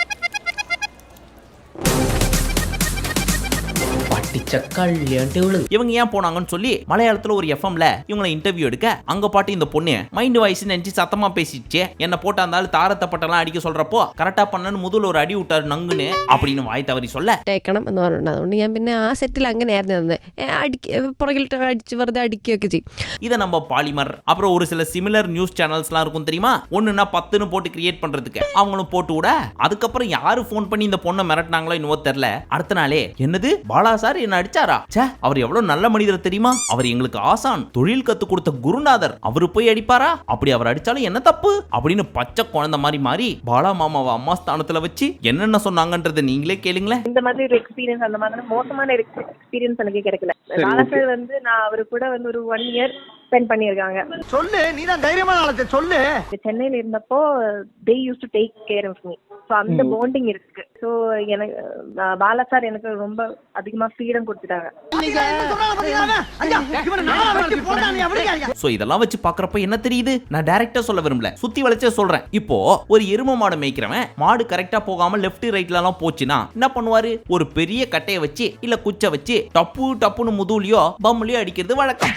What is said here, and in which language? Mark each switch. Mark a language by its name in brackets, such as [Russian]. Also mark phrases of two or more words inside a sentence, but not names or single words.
[Tamil] இவங்க ஏன் போனாங்கன்னு சொல்லி மலையாளத்துல ஒரு எஃப்எம்ல இவங்களை இன்டர்வியூ எடுக்க, அங்க பாட்டு இந்த பொண்ணு [English] mind voice [Tamil] நினைச்சு சத்தமா பேசிச்சு. என்ன போட்டு அந்த ஆளு தாரத்தை பட்டெல்லாம் அடிக்க சொல்றப்போ கரெக்டா பண்ணனு முதல்ல ஒரு அடி விட்டாரு நங்குன்னு அப்படின்னு வாய் தவறி சொல்ல [Malayalam] ടേക്കണം എന്ന് പറഞ്ഞിട്ടുണ്ട്. അതുകൊണ്ട് ഞാൻ പിന്നെ ആ സെറ്റിൽ അങ്ങനെയായിരുന്നു നിന്ന് പുറകിലിട്ട് അടിച്ച് വെറുതെ അടിക്കുകയൊക്കെ ചെയ്യും. [Tamil] இதை நம்ம பாலிமர் அப்புறம் ஒரு சில [English] similar news channelsலாம் [Tamil] இருக்கும் தெரியுமா, ஒண்ணுன்னா 10ன்னு போட்டு கிரியேட் பண்றதுக்கு அவங்களும் போட்டு விட, அதுக்கப்புறம் யாரு போன் பண்ணி இந்த பொண்ணை மிரட்டினாங்களோ இன்னவோ தெரியல, அடுத்த நாளே என்னது பாலா சார் என்ன அடிச்சாரா, அவர் எவ்வளவு நல்ல மனிதர் தெரியுமா, அவர் எங்களுக்கு ஆசான், தொழில் கத்து கொடுத்த குருநாதர், அவரு போய் அடிப்பாரா, அப்படி அவர் அடிச்சாலும் என்ன தப்பு அப்படின்னு பச்சை குழந்தை மாதிரி மாறி பாலா மாமாவை அம்மா ஸ்தானத்துல வச்சு என்னென்ன சொன்னாங்கன்றதை நீங்களே கேளுங்களேன். இந்த மாதிரி ஒரு எக்ஸ்பீரியன்ஸ், அந்த மாதிரி மோசமான எக்ஸ்பீரியன்ஸ் எனக்கு கிடைக்கல. பாலா சார் வந்து நான் அவரு கூட வந்து ஒரு 1 [English] year spend [Tamil] பண்ணியிருக்காங்க. சொல்லு, நீதான் தைரியமான ஆளத்தை சொல்லு. சென்னையில இருந்தப்போ [English] they used to take care of me. [Tamil] ஸோ அந்த பாண்டிங் இருக்கு. ஸோ எனக்கு பாலா சார் எனக்கு ரொம்ப அதிகமா ஃப்ரீடம் கொடுத்துட்டாங்க. சோ இதெல்லாம் வச்சு பாக்குறப்ப என்ன தெரியுது, நான் டைரக்டா சொல்ல விரும்பல, சுத்தி வளைச்சே சொல்றேன். இப்போ ஒரு எரும மாடு மேய்க்கிறவன் மாடு கரெக்டா போகாம [English] left rightல [Tamil] எல்லாம் போச்சுன்னா என்ன பண்ணுவாரு, ஒரு பெரிய கட்டையை வச்சு இல்ல குச்சை வச்சு டப்புன்னு முதுலியோ பம்முலியோ அடிக்கிறது வழக்கம்.